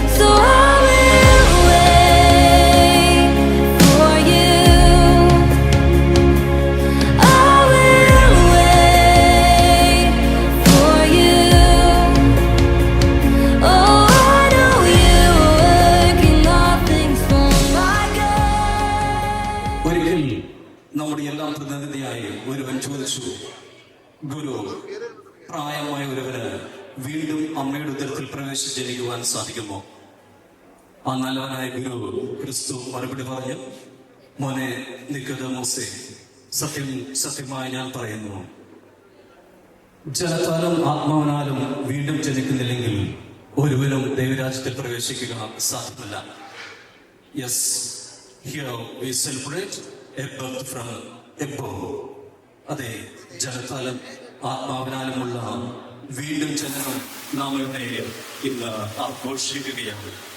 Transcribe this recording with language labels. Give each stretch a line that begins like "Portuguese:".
English: So I will wait for you. I will wait for you. Oh, I know you're working all things for my good.
Malayalam: ഒരിക്കൽ നമ്മുടെ എല്ലാം പ്രതിനിധിയായി ഒരുവൻ ചോദിച്ചു, ഗുരു, പ്രായമായ ഒരുവന് വീണ്ടും അമ്മയുടെ ഉദരത്തിൽ പ്രവേശിച്ച് ജനിക്കുവാൻ സാധിക്കുമോ? ആ നല്ലവനായ ഗുരു ക്രിസ്തു മറുപടി പറഞ്ഞു, മോനെ നിക്കോദെമോസേ, സത്യം സത്യമായി ഞാൻ പറയുന്നു, ജലത്താലും ആത്മാവിനാലും വീണ്ടും ജനിക്കുന്നില്ലെങ്കിൽ ഒരുവനും ദൈവരാജ്യത്തിൽ പ്രവേശിക്കുക സാധ്യമല്ല.
English: Yes, here we celebrate a birth from above.
Malayalam: അതെ, ജലത്താലും ആത്മാവിനാലുമുള്ള വീണ്ടും ജനനം നാം ഇവിടെ ഇന്ന് ആഘോഷിക്കുകയാണ്.